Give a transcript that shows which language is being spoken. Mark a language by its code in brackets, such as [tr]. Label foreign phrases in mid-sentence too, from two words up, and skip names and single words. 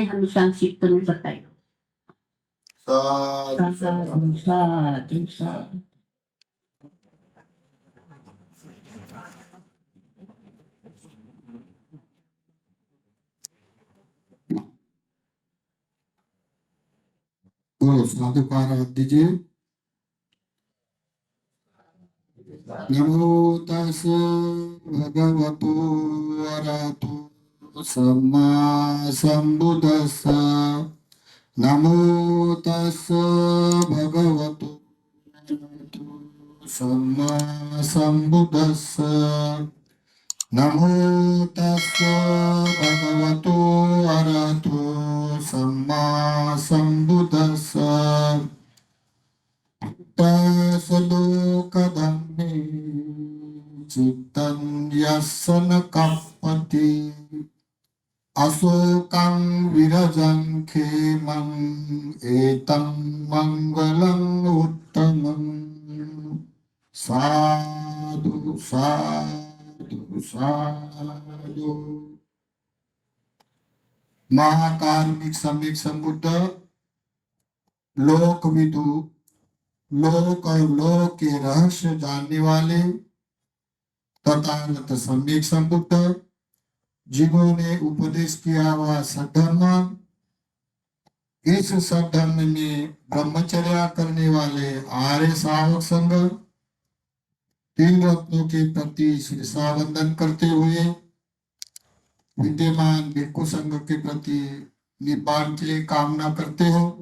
[hi] हम संक्षिप्त में बताइए। [pi] साधु साधु साधु। [hi] बोलो साधुकार दीजिए। [pi] नमो तस् भगवतो अरहतो सम्मा सम्बुद्धस्स। नमो तस् भगवतो अरहतो सम्मा सम्बुद्धस्स। नमो तस् भगवतो अरहतो सम्मा सम्बुद्धस्स। तसलोकधम्मे चित्तं यस्य न कपति अशोकं विरजं खेमं एतं मंगलम् उत्तमं। साधु साधु साधु। [hi] महाकारुणिक सम्यक संबुद्ध, लोकविदु, लोक और लोक के रहस्य जानने वाले तथागत सम्यक संबुद्ध, जिन्होंने उपदेश किया हुआ सद्धर्म, इस सद्धर्म में ब्रह्मचर्या करने वाले आर्य श्रावक संघ, तीन रत्नों के प्रति शीर्षावंदन करते हुए विद्यमान भिक्षु संघ के प्रति निपान के लिए कामना करते हो,